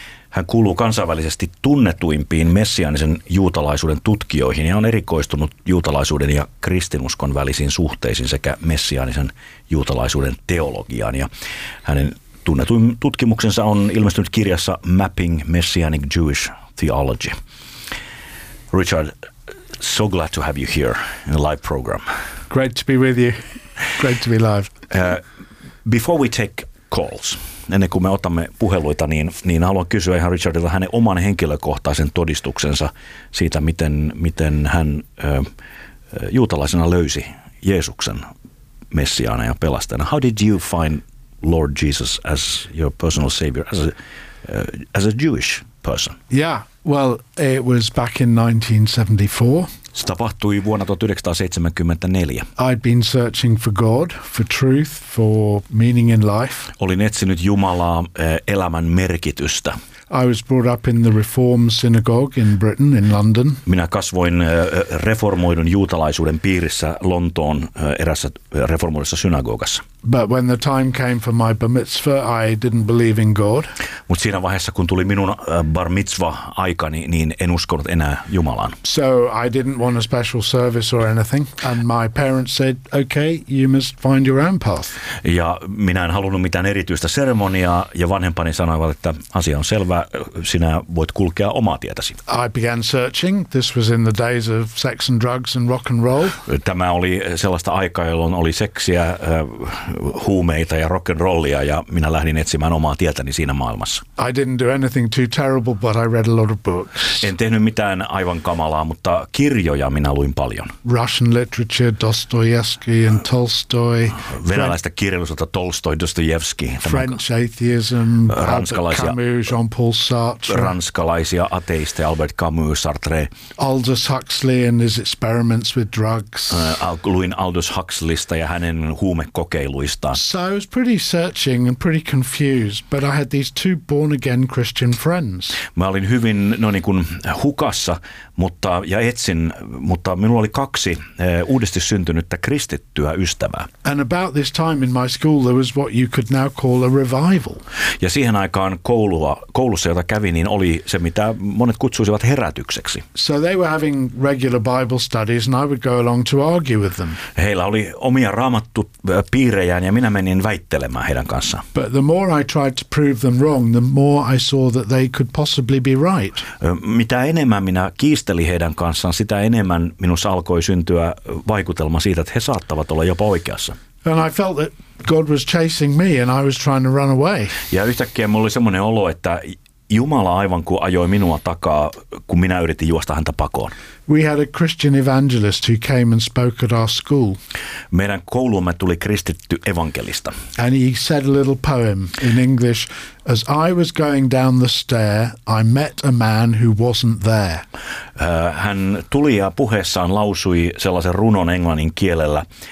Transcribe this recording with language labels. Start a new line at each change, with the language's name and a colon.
Finnish: Hän kuuluu kansainvälisesti tunnetuimpiin messiaanisen juutalaisuuden tutkijoihin ja on erikoistunut juutalaisuuden ja kristinuskon välisiin suhteisiin sekä messiaanisen juutalaisuuden teologiaan. Ja hänen tunnetuin tutkimuksensa on ilmestynyt kirjassa Mapping Messianic Jewish Theology.
English: Richard, so glad to have you here in the live program. Great to be with you. Great to be live. Before we take calls,
Finnish: ennen kuin me otamme puheluita, niin haluan kysyä ihan Richardilta hänen oman henkilökohtaisen todistuksensa siitä, miten hän juutalaisena löysi Jeesuksen messiaana ja pelastajana.
English: How did you find Lord Jesus as your personal savior, as a Jewish person? Yeah. Well, it was back in 1974.
Finnish: Se tapahtui vuonna 1974.
English: I'd been searching for God, for truth, for meaning in life.
Finnish: Olin etsinyt Jumalaa, elämän merkitystä.
English: I was brought up in the Reform synagogue in Britain, in London.
Finnish: Minä kasvoin reformoidun juutalaisuuden piirissä Lontoon erässä reformoidussa synagogassa.
English: But when the time came for my bar mitzvah, I didn't believe in God.
Finnish: Mut siinä vaiheessa, kun tuli minun bar mitzvah aikani, niin en uskonut enää Jumalaan.
English: So I didn't want a special service or anything, and my parents said, okay, you must find your own path.
Finnish: Ja minä en halunnut mitään erityistä seremoniaa, ja vanhempani sanoivat, että asia on selvä, sinä voit kulkea omaa tietäsi.
English: I began searching. This was in the days of sex and drugs and rock and roll.
Finnish: Tämä oli sellaista aikaa, jolloin oli seksiä, huumeita ja rock and rollia, ja minä lähdin etsimään omaa tietäni siinä maailmassa.
English: I didn't do anything too terrible, but I read a lot of books.
Finnish: En tehnyt mitään aivan kamalaa, mutta kirjoja minä luin paljon.
English: Russian literature, Dostoevsky and Tolstoy.
Finnish: Venäläistä kirjallisuutta, Tolstoy, Dostoevsky.
English: French atheism,
Finnish: ranskalaisia,
English: Albert Camus, Jean-Paul Sartre.
Finnish: Ranskalaisia ateisteja, Albert Camus, Sartre.
English: Aldous Huxley and his experiments with drugs.
Finnish: Luin Aldous Huxleysta ja hänen huumekokemuksensa.
English: So I was pretty searching and pretty confused, but I had these two born again Christian friends.
Finnish: Mä olin hyvin niin kuin hukassa, mutta minulla oli kaksi uudesti syntynyttä kristittyä ystävää.
English: And about this time in my school there was what you could now call a revival.
Finnish: Ja siihen aikaan koulussa, jota kävin, niin oli se, mitä monet kutsuisivat herätykseksi.
English: So they were having regular Bible studies and I would go along to argue with them.
Finnish: Heillä oli omia raamattu piirejään ja minä menin väittelemään heidän kanssaan.
English: But the more I tried to prove them wrong, the more I saw that they could possibly be right.
Finnish: Mitä enemmän minä kiisteli heidän kanssaan, sitä enemmän minussa alkoi syntyä vaikutelma siitä, että he saattavat olla jopa oikeassa.
English: And I felt that God was chasing me and I was trying to run away.
Finnish: Ja yhtäkkiä mulla oli semmoinen olo, että Jumala aivan kuin ajoi minua takaa, kun minä yritin juosta häntä pakoon.
English: We had a Christian evangelist who came and spoke at our school.
Finnish: Meidän kouluumme tuli kristitty evankelista.
English: And he said a little poem in English. As I was going down the stair, I met a man who wasn't there.
Finnish: Hän tuli ja puheessaan lausui sellaisen runon englannin kielellä.